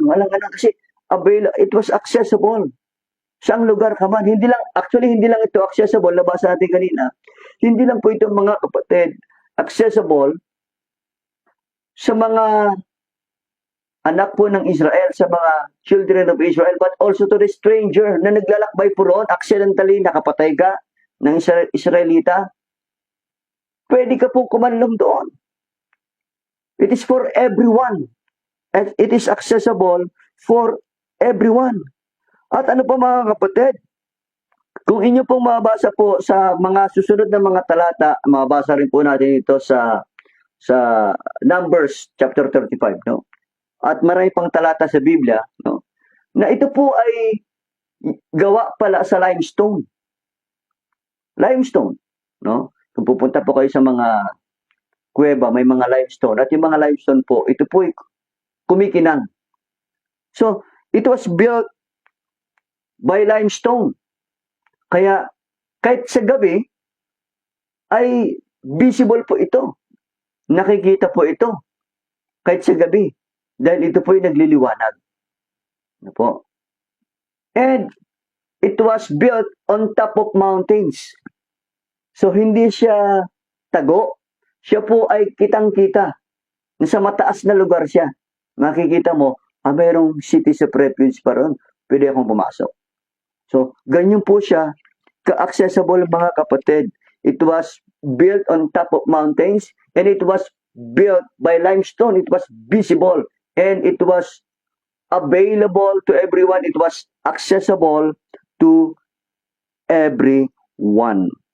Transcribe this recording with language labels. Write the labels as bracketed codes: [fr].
[tl] Walang ganun kasi [en] it was accessible. [tl] Saang lugar ka man. Hindi lang ito accessible, nabasa natin kanina. Hindi lang po ito, mga kapatid, accessible sa mga anak po ng Israel, sa mga children of Israel, [en] but also to the stranger [tl] na naglalakbay po roon, accidentally nakapatay ka ng Israelita. Pwede ka po kumanlong doon. [en] It is for everyone. And it is accessible for everyone. [tl] At ano pa, mga kapatid, kung inyo pong mabasa po sa mga susunod na mga talata, mabasa rin po natin ito sa Numbers chapter 35, no? At marami pang talata sa Biblia, no? Na ito po ay gawa pala sa limestone. Limestone, no? Kung pupunta po kayo sa mga kuweba, may mga limestone. At yung mga limestone po, ito po ay kumikinang. [en] So, it was built by limestone. [tl] Kaya kahit sa gabi ay visible po ito. Nakikita po ito kahit sa gabi dahil ito po ay nagliliwanag. Ano po? [en] And it was built on top of mountains. [tl] So hindi siya tago. Siya po ay kitang-kita. Nasa mataas na lugar siya. Makikita mo, mayroong cities of refuge pa ron. Pwede akong pumasok. So, ganyan po siya ka-accessible mga kapatid. [en] It was built on top of mountains and it was built by limestone. It was visible and it was available to everyone. It was accessible to everyone.